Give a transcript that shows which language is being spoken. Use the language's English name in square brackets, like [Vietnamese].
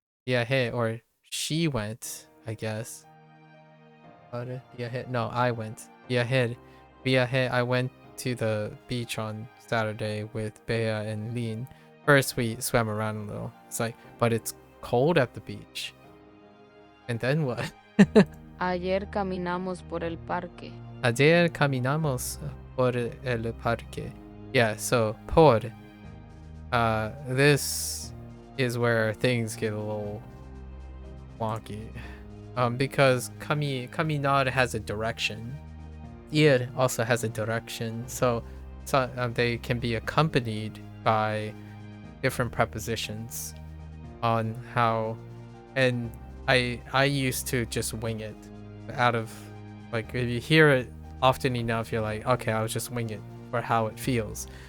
[English] Viaje, or she went, I guess. No, I went. Viaje, I went to the beach on Saturday with Bea and Lin. First we swam around a little. It's like, but it's cold at the beach. And then what? [Spanish] Ayer caminamos por el parque. Ayer caminamos por el parque. [English] Yeah, so por. This is where things get a little wonky. Because caminar has a direction. Ir also has a direction. So they can be accompanied by different prepositions on how, and I used to just wing it out of, like, if you hear it often enough, you're like, okay, I'll just wing it for how it feels.